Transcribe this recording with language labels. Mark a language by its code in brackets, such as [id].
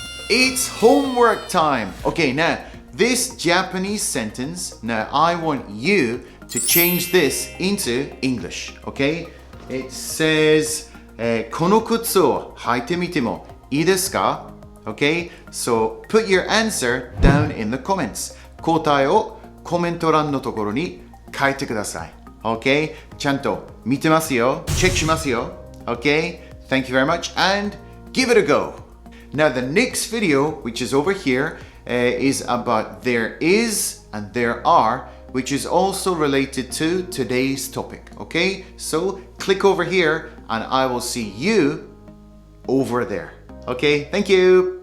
[en] It's homework time. Okay, now this Japanese sentence, now I want you to change this into English, okay? It says, [ja] この靴を履いてみてもいいですか? [en] Okay, so put your answer down in the comments. [ja] 答えをコメント欄のところに書いてください。 Okay, ちゃんと見てますよ。チェックしますよ。 [en] Okay, thank you very much and give it a go. Now the next video, which is over here, is about there is and there are, which is also related to today's topic. Okay, so click over here and I will see you over there. Okay, thank you.